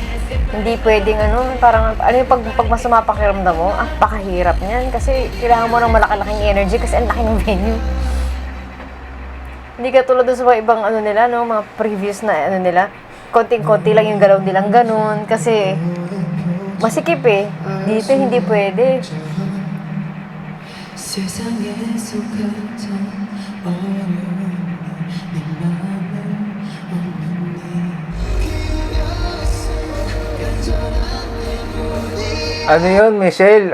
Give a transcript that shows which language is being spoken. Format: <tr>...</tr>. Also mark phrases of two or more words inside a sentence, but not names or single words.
<tl>Hindi pwedeng ano, parang, ano yung pag masama pakiramdam mo, pakahirap niyan. Kasi kailangan mo ng malaki-laking energy kasi ang laki ng venue. Hindi ka tulad doon sa mga ibang ano nila, no? Mga previous na ano nila. Konting-konti lang yung galaw nilang ganun. Kasi, masikip eh. Dito hindi pwede.</tl> <ko>세상에서 가장 어려운 네 맘을</ko> <tl>Ano yun, Michelle?</tl>